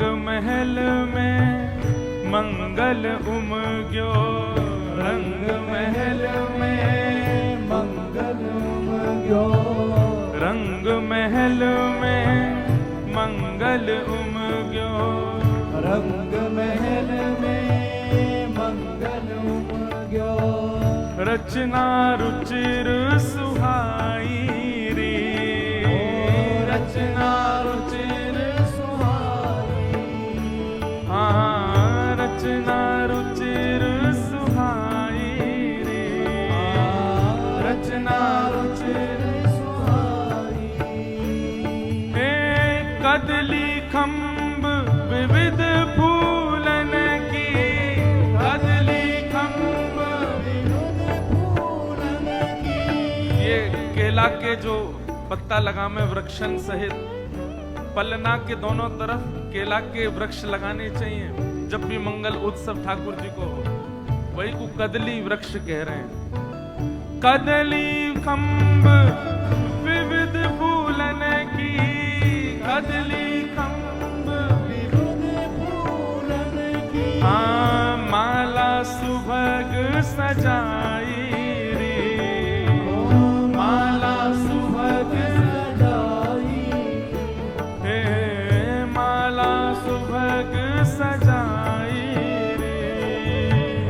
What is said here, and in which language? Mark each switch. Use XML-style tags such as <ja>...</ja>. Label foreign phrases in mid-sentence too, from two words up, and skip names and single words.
<bra>महल में मंगल उमग्यो, रंग महल में मंगल उमग्यो, रंग महल में मंगल उमग्यो, रंग महल में मंगल उमग्यो। रचना रुचिर सुहाई रे, रचना रुचिर सुहाई, हाँ रचना रुचिर सुहाई रे, रचना रुचिर सुहाई। हे कदली खम्ब विविध फूलन की, कदली खम्ब विविध फूलन की।</bra> <hi>ये केला के जो पत्ता लगामे वृक्षन सहित पलना के दोनों तरफ केला के वृक्ष लगाने चाहिए जब भी मंगल उत्सव ठाकुर जी को हो, वही को कदली वृक्ष कह रहे हैं।</hi> <bra>कदली खम्ब विविध फूलन की, कदली खम्ब विविध फूलन की। हाँ माला सुभग सजाई रे, माला सुभग सजाई, हे माला सुभग सजाई रे,</bra>